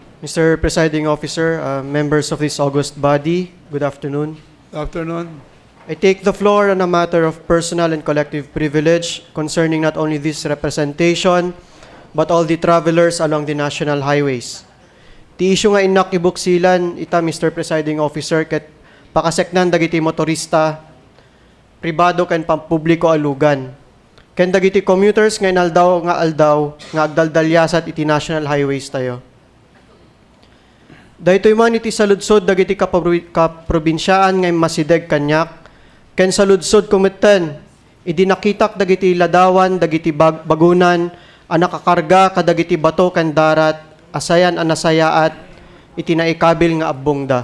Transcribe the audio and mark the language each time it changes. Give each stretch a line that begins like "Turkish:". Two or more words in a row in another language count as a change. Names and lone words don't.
English: Mr. Presiding Officer, members of this august body, good afternoon. Afternoon. I take the floor on a matter of personal and collective privilege concerning not only this representation, but all the travelers along the national highways.
Iloko: Ti issue nga inak ibuksilan ita,
English: Mr. Presiding Officer,
Iloko: ket pakaseknan dagiti motorista, pribado ken pampubliko alugan. Ken dagiti commuters nga inaldaw nga agdaldalyasat iti
English: national highways
Iloko: tayo. Daytoy man iti saludsod dagiti kaprobinsyaan nga masideg kanyak, ken saludsod kumitten, idi nakitak dagiti ladawan, dagiti bagunan, ang nakakarga kadagiti bato ken darat, asayan ang nasayaat, iti naikabil nga abbongda.